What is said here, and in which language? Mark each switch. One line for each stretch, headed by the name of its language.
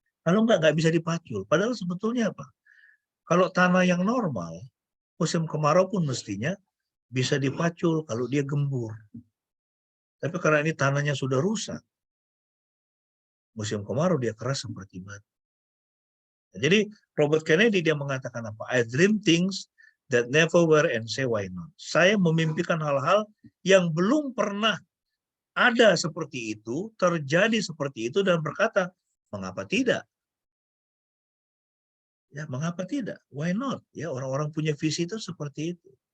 Indonesian: Kalau nggak bisa dipacul. Padahal sebetulnya apa? Kalau tanah yang normal, musim kemarau pun mestinya bisa dipacul kalau dia gembur. Tapi karena ini tanahnya sudah rusak, musim kemarau dia keras seperti batu. Jadi Robert Kennedy dia mengatakan apa?
English: I dream things that never were and say why not.
Indonesian: Saya memimpikan hal-hal yang belum pernah ada seperti itu, terjadi seperti itu, dan berkata, mengapa tidak? Ya, mengapa tidak?
English: Why not?
Indonesian: Ya, orang-orang punya visi itu seperti itu.